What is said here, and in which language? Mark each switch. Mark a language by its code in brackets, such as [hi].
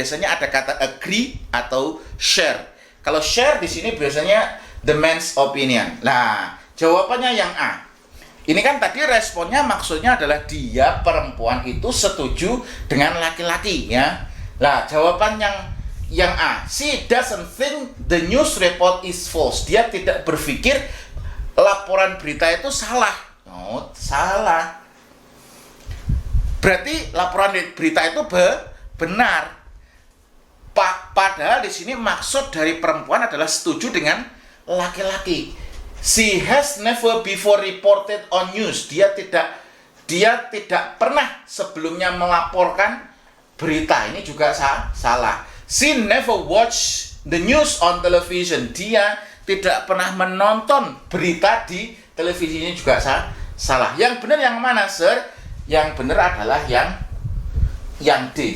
[id] Biasanya ada kata agree atau share. Kalau share di sini biasanya [en] the man's opinion. [id] Nah, jawabannya yang A. Ini kan tadi responnya maksudnya adalah dia perempuan itu setuju dengan laki-laki ya. Nah, jawaban yang A. [en] She doesn't think the news report is false. [id] Dia tidak berpikir laporan berita itu salah. Oh, salah. Berarti laporan berita itu benar. Padahal di sini maksud dari perempuan adalah setuju dengan laki-laki. [en] She has never before reported on news. [id] Dia tidak pernah sebelumnya melaporkan berita. Ini juga salah. [en] She never watched the news on television. [id] Dia tidak pernah menonton berita di televisi. Ini juga salah. Yang benar yang mana, Sir? Yang benar adalah yang D.